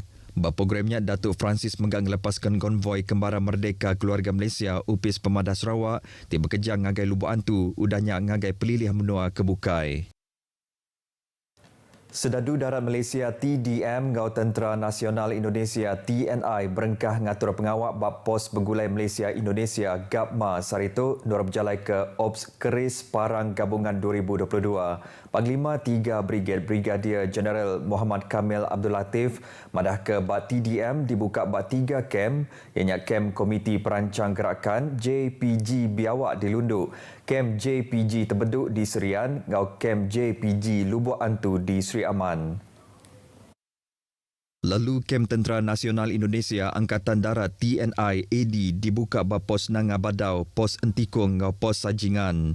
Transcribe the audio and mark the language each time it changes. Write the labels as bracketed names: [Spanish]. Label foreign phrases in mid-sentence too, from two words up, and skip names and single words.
[Iban] Bab programnya Datuk Francis menggang lepaskan konvoi Kembara Merdeka Keluarga Malaysia Upis Pemadas Sarawak ti bekerja ngagai Lubuk Antu udahnya ngagai pelilih menua kebukai. Sedadu Darat Malaysia TDM ngau Tentera Nasional Indonesia TNI berengkah ngatur pengawak bab pos bergulai Malaysia Indonesia GAPMA Sarito nur berjalai ke Ops Keris Parang Gabungan 2022. Panglima 3 Brigade Brigadier Jeneral Muhammad Kamil Abdul Latif madah ke bab TDM dibuka bab 3 kem ianya kem Komiti Perancang Gerakan JPG Biawak di Lundu, kem JPG Tebeduk di Serian ngau kem JPG Lubuk Antu di Sri Aman. Lalu kem Tentera Nasional Indonesia Angkatan Darat TNI AD dibuka bab pos Nanga Badau, pos Entikung ngau pos Sajingan.